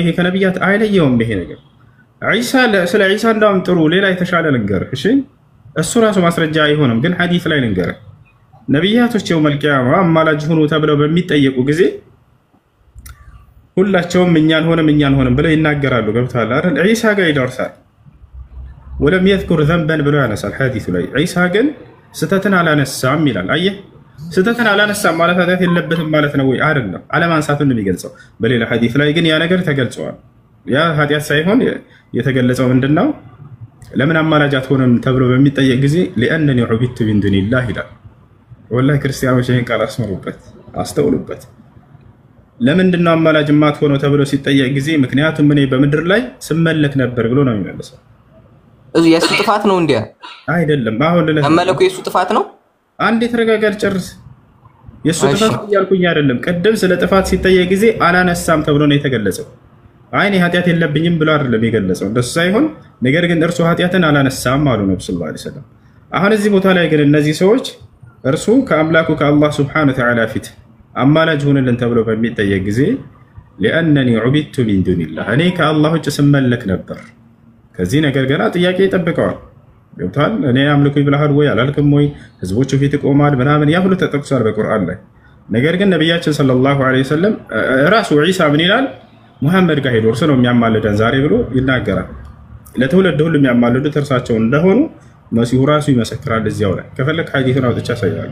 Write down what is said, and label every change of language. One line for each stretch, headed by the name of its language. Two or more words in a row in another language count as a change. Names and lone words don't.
Amharic: ይሄ ከነብያት አይለየውም ይሄ ነገር። ዒሳ ስለ ዒሳ እንዳውም ጥሩ ሌላ የተሻለ ልንገርህ። እሺ እሱ ራሱ ማስረጃ አይሆንም፣ ግን ሐዲስ ላይ ልንገርህ። ነብያቶች
Arabic: يوم القيامة
Amharic: አማላጅ ሁኑ ተብለው በሚጠየቁ ጊዜ ሁላቸውም እኛን ሆነም ብለው ይናገራሉ። ገብቶሃል አይደል? ዒሳ ጋር ይደርሳል።
Arabic: ولم يذكر ذنبا
Amharic: ብሎ ያነሳል ሐዲሱ ላይ። ዒሳ ግን ስተትን አላነሳም ይላል። አየህ ስተትን አላነሳም ማለት ኃጢያት የለበትም ማለት ነው ወይ? አይደለም። አለማንሳቱን ነው የሚገልጸው። በሌላ ሐዲስ ላይ ግን ያ ነገር ተገልጿል። ያ ኃጢያት ሳይሆን የተገለጸው ምንድነው? ለምን አማላጅ አትሆንም ተብሎ በሚጠየቅ ጊዜ
Arabic: لأنني عبدت من دون الله
Amharic: ይላል። ወላሂ ክርስቲያኖች ይሄን ቃል አስመሩበት፣ አስተውሉበት። ለምንድን ነው አማላጅ ማትሆነው ተብሎ ሲጠየቅ ጊዜ ምክንያቱም እኔ በምድር ላይ ስመለክ ነበር ብሎ ነው የሚመልሰው። የሱ ጥፋት ነው እንዴ? አይደለም። አሁን መመለኩ የሱ ጥፋት ነው። አንዴ ተረጋጋል ጨርስ። የሱ ጥፋት ያልኩኝ አይደለም። ቀደም ስለ ጥፋት ሲጠየቅ ጊዜ አላነሳም ተብሎ ነው የተገለጸው። አይኔ ኃጢያት የለብኝም ብሎ አይደለም የገለጸው። እንደሱ ሳይሆን ነገር ግን እርሱ ኃጢያትን አላነሳም አሉ ነብዩ
Arabic: صلى الله عليه وسلم።
Amharic: አሁን እዚህ ቦታ ላይ ግን እነዚህ ሰዎች እርሱ ከአምላኩ ከአላህ
Arabic: سبحانه وتعالى
Amharic: ፊት አማላጅ ሁንልን ተብሎ በሚጠየቅ ጊዜ
Arabic: لأنني عبدت من دون الله
Amharic: እኔ ከአላህ ውጭ ስመለክ ነበር። ከዚህ ነገር ገና ጥያቄ ይጠብቀዋል። ገብቷል? እኔ አምልኩኝ ብለሃል ወይ አላልክም ወይ? ህዝቦቹ ፊት ቆማል ምናምን ያ ሁሉ ተጠቅሷል በቁርአን ላይ። ነገር ግን ነብያችን
Arabic: صلى الله عليه وسلم
Amharic: ራሱ ዒሳ ምን ይላል? ሙሐመድ ጋር ሄዶ እርሱ ነው የሚያማልደን ዛሬ ብሎ ይናገራል። ለትውልድ ሁሉ የሚያማልዱት እርሳቸው እንደሆኑ መሲሁ ራሱ ይመሰክራል እዚያው ላይ። ከፈለክ ሐዲሱን አውጥቼ አሳያለሁ።